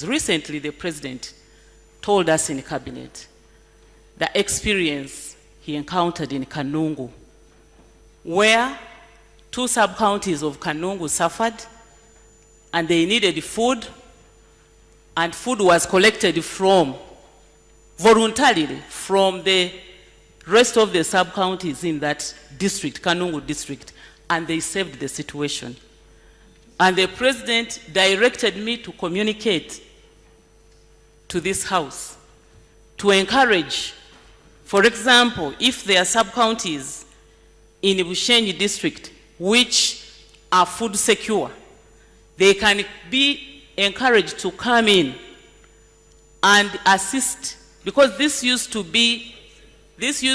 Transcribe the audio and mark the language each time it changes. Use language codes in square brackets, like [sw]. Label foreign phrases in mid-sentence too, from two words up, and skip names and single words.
[en] Recently, the President told us in Cabinet the experience he encountered in Kanungu, where 2 sub-counties of Kanungu suffered, and they needed food, and food was collected from, voluntarily, from the rest of the sub-counties in that district, Kanungu district, and they saved the situation. And the President directed me to communicate to this House to encourage, for example, if there are sub-counties in Bushenyi district which are food secure, they can be encouraged to come in and assist, because this used to be the